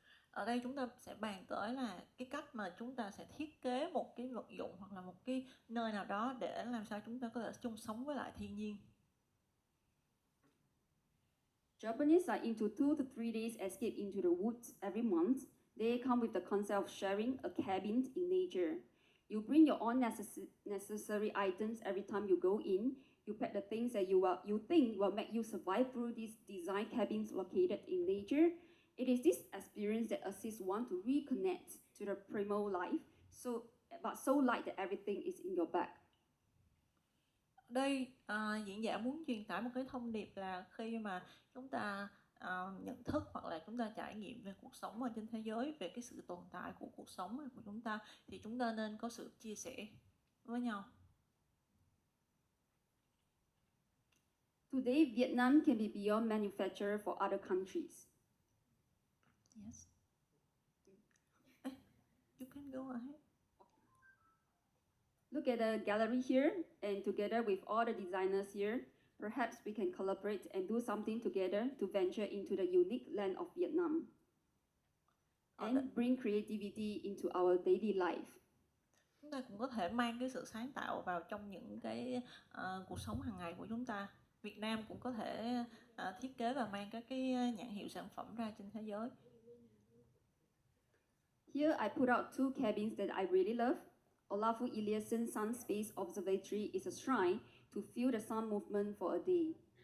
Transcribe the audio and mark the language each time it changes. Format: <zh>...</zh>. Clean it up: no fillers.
<vi>Ở đây chúng ta sẽ bàn tới là cái cách mà chúng ta sẽ thiết kế một cái vật dụng hoặc là một cái nơi nào đó để làm sao chúng ta có thể chung sống với lại thiên nhiên.</vi> <en>Japanese are into 2 to 3 days escape into the woods every month. They come with the concept of sharing a cabin in nature. You bring your own necessary items every time you go in. You pack the things that you think will make you survive through these design cabins located in nature. It is this experience that assists one to reconnect to the primal life, so light that everything is in your bag.</en> <vi>Đây diễn giả muốn truyền tải một cái thông điệp là khi mà chúng ta nhận thức hoặc là chúng ta trải nghiệm về cuộc sống ở trên thế giới, về cái sự tồn tại của cuộc sống của chúng ta, thì chúng ta nên có sự chia sẻ với nhau.</vi> <en>Today, Vietnam can be beyond manufacturer for other countries. Yes. You can go ahead. Look at the gallery here, and together with all the designers here, perhaps we can collaborate and do something together to venture into the unique land of Vietnam and bring creativity into our daily life.</en> <vi>Chúng ta cũng có thể mang cái sự sáng tạo vào trong những cái cuộc sống hàng ngày của chúng ta. Việt Nam cũng có thể thiết kế và mang các cái nhãn hiệu sản phẩm ra trên thế giới.</vi> <en>Here I put out 2 cabins that I really love. Olaf Eliasson's C.space observatory is a shrine to feel the sun movement for a day.</en>